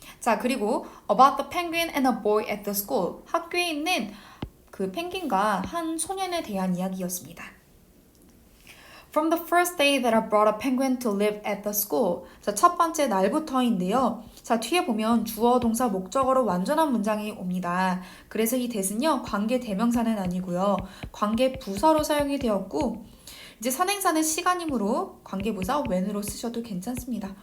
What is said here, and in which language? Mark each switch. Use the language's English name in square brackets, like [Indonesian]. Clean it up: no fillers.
[English] 자, 그리고 about the penguin and a boy at the school. [Korean] 학교에 있는 그 펭귄과 한 소년에 대한 이야기였습니다. [English] From the first day that I brought a penguin to live at the school. [Korean] 자, 첫 번째 날부터인데요. 자, 뒤에 보면 주어, 동사, 목적어로 완전한 문장이 옵니다. 그래서 이 that은요, 관계 대명사는 아니고요. 관계 부사로 사용이 되었고, 이제 선행사는 시간이므로 관계 부사 when으로 쓰셔도 괜찮습니다.